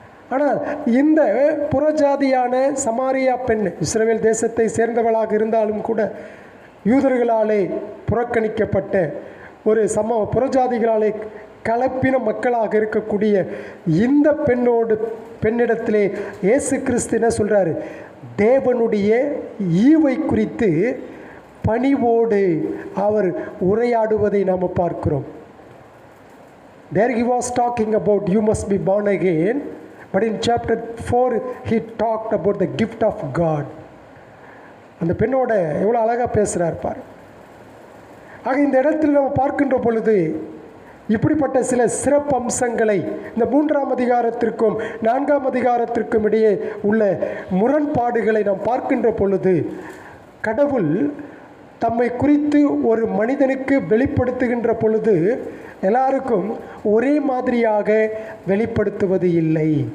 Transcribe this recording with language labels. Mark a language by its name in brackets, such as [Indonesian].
[Tamil] ஆனால் இந்த புறஜாதியான சமாரியா பெண் இஸ்ரவேல் தேசத்தை சேர்ந்தவளாக இருந்தாலும் கூட யூதர்களாலே புறக்கணிக்கப்பட்ட ஒரு புறஜாதிகளாலே கலப்பின மக்களாக இருக்கக்கூடிய இந்த பெண்ணிடத்திலே இயேசு கிறிஸ்து என்ன சொல்கிறாரு? தேவனுடைய ஈவை குறித்து பணிவோடு அவர் உரையாடுவதை நாம் பார்க்கிறோம். [English] There he was talking about you must be born again, but in chapter 4 he talked about the gift of God. [Tamil] அந்த பெண்ணோட எவ்வளோ அழகாக பேசுகிறார் பார். ஆக இந்த இடத்தில் நம்ம பார்க்கின்ற பொழுது இப்படிப்பட்ட சில சிறப்பு அம்சங்களை இந்த 3ஆம் அதிகாரத்திற்கும் 4ஆம் அதிகாரத்திற்கும் இடையே உள்ள முரண்பாடுகளை நாம் பார்க்கின்ற பொழுது கடவுள் தம்மை குறித்து ஒரு மனிதனுக்கு வெளிப்படுத்துகின்ற பொழுது எல்லாருக்கும் ஒரே மாதிரியாக வெளிப்படுத்துவது இல்லை.